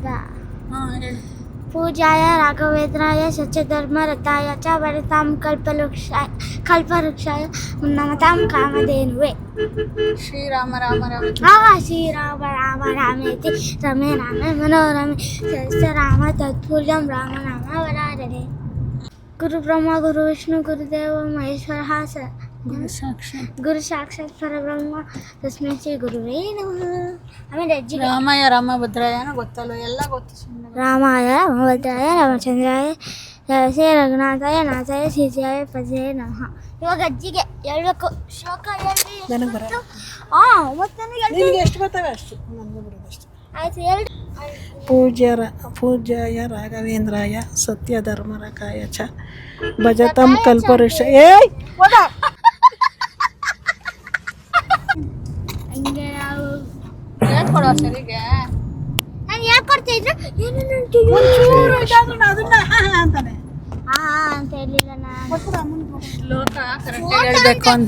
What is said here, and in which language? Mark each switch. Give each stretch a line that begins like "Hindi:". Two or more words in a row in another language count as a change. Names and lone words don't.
Sanskrit: ಪೂಜ್ಯಾಯ ರಾಘವೇಂದ್ರಾಯ ಸತ್ಯಧರ್ಮರತಾಯ ಚ ಭಜತಾಂ ಕಲ್ಪವೃಕ್ಷಾಯ ನಮತಾಂ ಕಾಮಧೇನುವೆ. ಶ್ರೀರಾಮ ರಾಮ ರಾಮ ಶ್ರೀರಾಮ ರಾಮ ರಾಮೇತಿ ರಮೇ ರಾಮೇ ಮನೋರಮೆ ಸಹಸ್ರ ರಾಮ ತತ್ಪುಲ್ಯಂ ರಾಮ ನಾಮ ವರಾರರೆ. ಗುರು ಬ್ರಹ್ಮ ಗುರು ವಿಷ್ಣು ಗುರುದೇವ ಮಹೇಶ್ವರ ಗುರು ಸಾಕ್ಷಾತ್ ಪರಬ್ರಹ್ಮ ತಸ್ಮೈ ಶ್ರೀ ಗುರುವೇ ನಮಃ.
Kannada: ಆಮೇಲೆ ಅಜ್ಜಿಗೆ
Sanskrit: ರಾಮಾಯ ರಾಮಭದ್ರಾಯನ
Kannada: ಗೊತ್ತಲ್ಲ, ಎಲ್ಲ ಗೊತ್ತು. ಸುಮ್ಮನೆ
Sanskrit: ರಾಮಾಯ ರಾಮಭದ್ರಾಯ ರಾಮಚಂದ್ರಾಯ ಜಯಸೇ ರಘುನಾಥಾಯ ನಾಥಾಯ ಸೀತಾಯ ಪದೇ ನಮಃ.
Kannada: ಇವಾಗ ಅಜ್ಜಿಗೆ ಹೇಳ್ಬೇಕು ಶ್ಲೋಕ ಹೇಳಿ. ನನಗೆ ಬರ ಮತ್ತೆ ನನಗೆ ನಿನಗೆ ಎಷ್ಟು ಬರ್ತವೆ ಅಷ್ಟು ನನಗೆ ಬರೋದು ಅಷ್ಟು. ಆಯ್ತು ಹೇಳಿ.
Sanskrit: पूज्याय राघवेन्द्राय सत्यधर्मरकाय च भजतं कल्पवृक्ष
Kannada: ಹಂಗೆ ನಾವು ಹೇಳ್ಕೊಡೋ ಸರಿಗೆ ನಾನು ಹೇಳ್ಕೊಡ್ತಾ ಇದ್ರೆ ಏನೇನು ಅಂತಾನೆ ಹಾ ಅಂತ ಹೇಳಿಲ್ಲ ನಾನು ಶ್ಲೋಕ ಕರೆಕ್ಟ್ ಹೇಳ್ಬೇಕು ಅಂತ.